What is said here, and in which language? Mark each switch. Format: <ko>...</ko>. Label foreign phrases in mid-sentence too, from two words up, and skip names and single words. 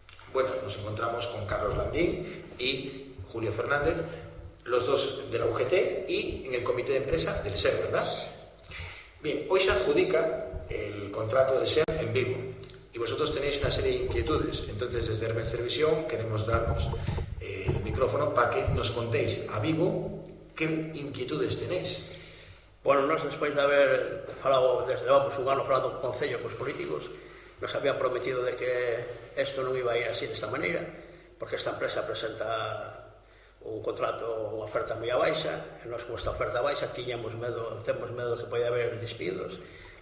<es>Bueno, nos encontramos con Carlos Landín y Julio Fernández, los dos de la UGT y en el comité de empresa del SER, ¿verdad? Bien, hoy se adjudica el contrato del SER en Vigo y vosotros tenéis una serie de inquietudes. Entonces, desde Herbes Televisión queremos darnos el micrófono para que nos contéis a Vigo que inquietudes tenéis.</es> <gl>Bueno, nós despois de haber falado, desde vamos un ano falando co Concello, cos políticos,</gl> <es>nos habían prometido</es> <gl>de que isto non iba a ir así desta maneira, porque esta empresa presenta un contrato, unha oferta moi baixa, e nós con esta oferta baixa temos medo que pode haber despidos, que</gl>